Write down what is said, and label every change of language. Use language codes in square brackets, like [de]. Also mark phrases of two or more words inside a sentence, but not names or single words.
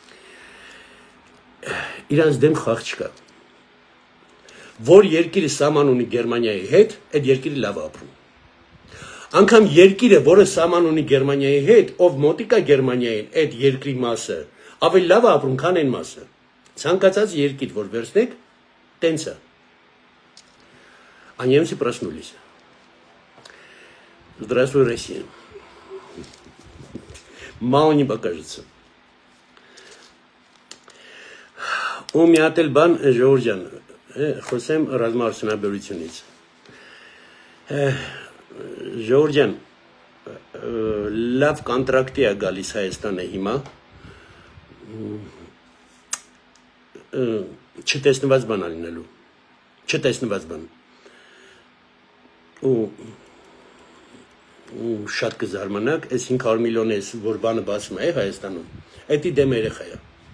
[hy] Իրանց դեմ խաղ չկա։ Որ երկիրը սահման ունի Գերմանիայի հետ, այդ երկիրը լավ ապրում։ Անկամ երկիրը, որը սահման ունի Գերմանիայի հետ, ով մոտիկա Գերմանիային, այդ երկրի մասը, ավելի լավ ապրում, քան այն մասը։ Ցանկացած երկիր, որ վերցնեք, տենց է։ [ru] А немцы проснулись. Здравствуй, Россия. Мало не покажется. У меня бан [hy] Ժողովուրդ Խոսեմ ռազմաարդյունաբերությունից Ժողովուրդ լավ կոնտրակտի է գալիս Հայաստանը հիմա չտեսնված բան լինելու չտեսնված բան ու շատ կզարմանաք այս 500 միլիոն էս որ բանը բացում է Հայաստանում էդի դեմ երեխա է